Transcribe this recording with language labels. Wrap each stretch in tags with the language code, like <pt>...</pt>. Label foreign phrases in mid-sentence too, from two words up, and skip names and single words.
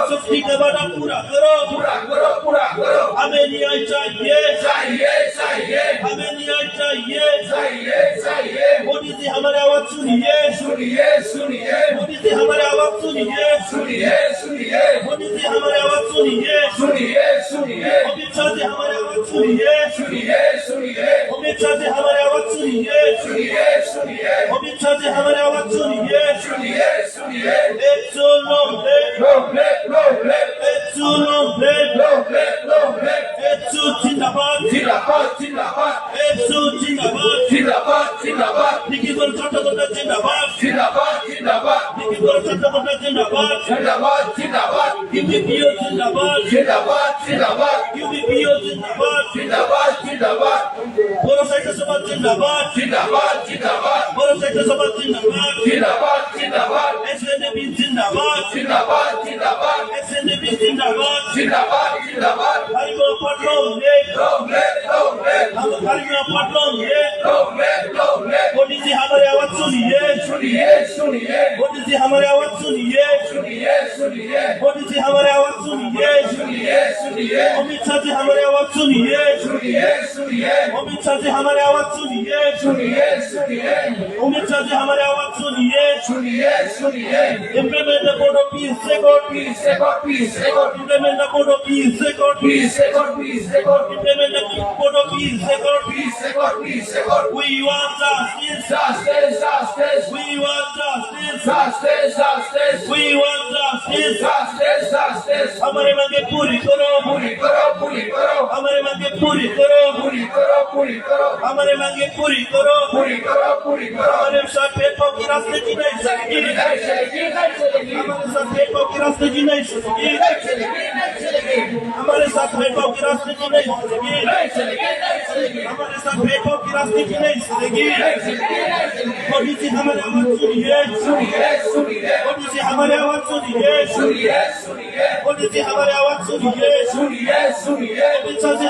<hi>सख्ती का वादा पूरा करो हमें न्याय चाहिए हमें न्याय चाहिए मोदी जी हमारे आवाज सुनिए मोदी जी हमारे आवाज सुनिए मोदी जी हमारे आवाज सुनिए अमित शाह जी हमारे आवाज सुनिए अमित शाह जी हमारे आवाज सुनिए अमित शाह जी हमारे आवाज सुनिए एक सुनो एक सुनो एक सु जिंदाबाद एक सु जिंदाबाद निकी गोल चट्टोपाध्याय जिंदाबाद निकी गोल चट्टोपाध्याय जिंदाबाद यूपीपीओ जिंदाबाद यूपीपीओ जिंदाबाद बोरो साहित्य सभा जिंदाबाद बोरो साहित्य सभा जिंदाबाद एसएनडीपी जिंदाबाद एसएनडीपी जिंदाबाद हरिगो पटलों हम हरिगो पटलों मोदी जी हमारे आवाज सुनिए मोदी जी हमारे आवाज सुनिए मोदी जी हमारे आवाज सुनिए अमित शाह जी हमारे आवाज सुनिए अमित शाह जी हमारे आवाज सुनिए अमित शाह जी हमारे आवाज सुनिए</hi> <en>implement the code of peace record implement the code of peace record implement the code of peace record we want justice we want justice we want justice</en> <hi>हमारे मांगे पूरी करो हमारे मांगे पूरी करो हमारे मांगे पूरी करो हमारे साथ भेदभाव की राजनीति नहीं चलेगी हमारे साथ भेदभाव की राजनीति नहीं चलेगी हमारे साथ भेदभाव की राजनीति नहीं चलेगी हमारे साथ भेदभाव की राजनीति नहीं चलेगी मोदी जी हमारे आवाज सुनिए मोदी जी हमारे आवाज सुनिए मोदी जी हमारे आवाज सुनिए अमित शाह जी</hi>